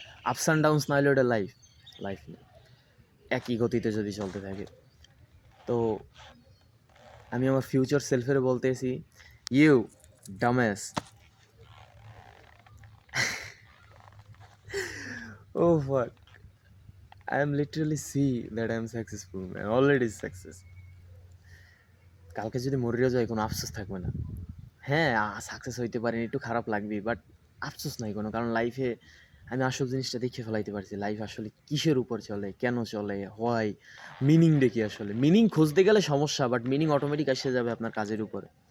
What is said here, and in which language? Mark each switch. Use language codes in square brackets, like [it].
[bn] Ups and downs নাহলে ওটা life না, একই গতিতে যদি চলতে থাকে। তো আমি আমার ফিউচার সেলফের বলতেছি, ইউ ডামেস, ও ফাক, [en] I am literally see that I am successful, man. Already success. [bn] কালকে যদি মরেও যায় কোনো আফসোস থাকবে না। হ্যাঁ, সাকসেস হইতে পারিনি, একটু খারাপ লাগবেই, বাট আফসোস নাই কোনো। কারণ লাইফে আমি আসল জিনিসটা দেখে ফেলাইতে পারছি। লাইফ আসলে কিসের উপর চলে, কেন চলে, হোয়াই, মিনিং দেখি আসলে। মিনিং খুঁজতে গেলে সমস্যা, বাট মিনিং অটোমেটিক এসে যাবে আপনার কাজের উপরে।